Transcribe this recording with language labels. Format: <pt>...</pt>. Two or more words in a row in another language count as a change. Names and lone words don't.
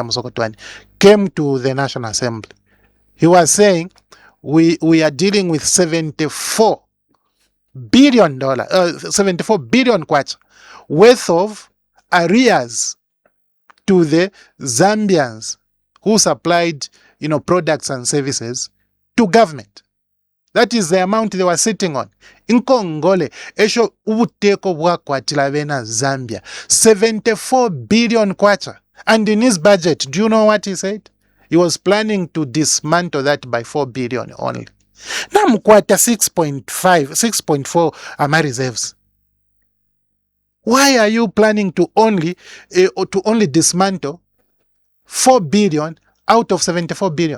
<en>Mutotwe, came to the National Assembly, he was saying we are dealing with $74 billion, 74 billion kwacha worth of arrears to the Zambians who supplied, products and services to government. That is the amount they were sitting on.</en> <bem>In Congole, esho ubuteko bwakwatila bena Zambia.</bem> <en>74 billion kwacha. And in his budget, do you know what he said? He was planning to dismantle that by 4 billion only.</en> <bem>Now mkwata 6.4 ama reserves.</bem> <en>Why are you planning to only dismantle 4 billion out of 74 billion?</en>